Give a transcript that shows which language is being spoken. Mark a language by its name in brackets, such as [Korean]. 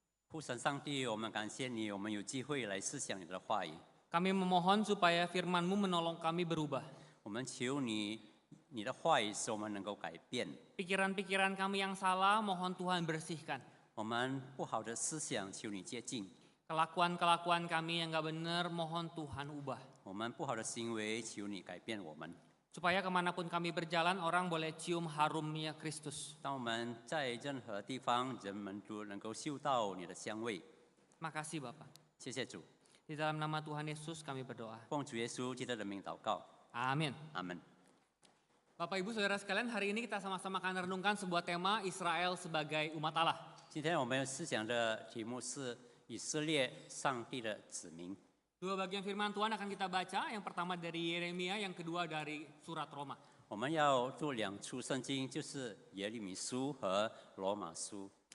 [Chinese] 父神上帝，我们感谢你，我们有机会来思想你的话语。 [Indonesian] Kami memohon supaya firman-Mu menolong kami berubah. [Chinese] 我们求你，你的话语使我们能够改变。 [Indonesian] Pikiran-pikiran kami yang salah, mohon Tuhan bersihkan. [Chinese] 我们不好的思想，求你洁净； [Indonesian] Kelakuan-kelakuan kami yang gak benar, mohon Tuhan ubah. [Chinese] 我们不好的行为，求你改变我们。 [Indonesian] Supaya kemanapun kami berjalan, orang boleh cium harumnya Kristus. [Chinese] 当我们在任何地方，人们都能够嗅到你的香味。 [Indonesian] Makasih Bapak. [Chinese] 谢谢主， [Indonesian] Di dalam nama Tuhan Yesus kami berdoa. [Chinese] 奉主耶稣基督的名祷告， [Indonesian] Amin. [Chinese] 阿门。 [Indonesian] Bapak Ibu Saudara sekalian, hari ini kita sama-sama akan merenungkan sebuah tema Israel sebagai umat Allah. [Chinese] 今天我们思想的题目是以色列上帝的子民。 [Indonesian] Dua bagian firman Tuhan akan kita baca, yang pertama dari Yeremia, yang kedua dari surat Roma. [Chinese] 我们要读两处圣经，就是耶利米书和罗马书。